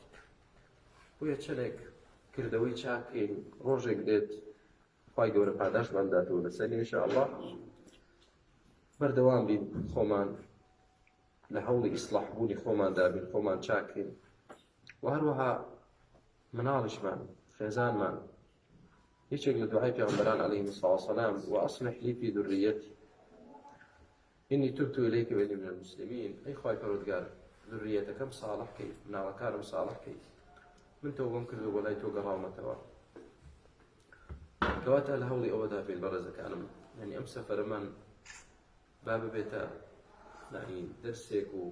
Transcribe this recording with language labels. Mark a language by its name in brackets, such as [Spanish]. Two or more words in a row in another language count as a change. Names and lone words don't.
[Central Kurdish] بۆیە چەندێک کردەوەی چاکەین ڕۆژێک دێت خوای گەورە پاداشمان داتەوە لەسەر ئینشاءالله بەردەوام بین خۆمان لە هەوڵی ئیسلاح بوونی خۆماندا بین خۆمان چاکەین و هەروەها مناڵیشمان خێزانمان یەکێک لە دوعای پێغەمبەران [Arabic] عەلەیهیمو الصلاة والسلام وأصلح لي في ذريتي إني تبت إليك وإني من المسلمين [Central Kurdish] أي خوای پەروەردگار ذريەتەکەم صالح کەی مناڵەکانم صالح کەی من تەوبەم کردو بۆ لای تۆ گەڕاومەتەوە کەواتە لە هەوڵی ئەوەدا بین بەڕێزەکانم یعنی ئەم سەفەرەمان با ببێتە دەرسێک و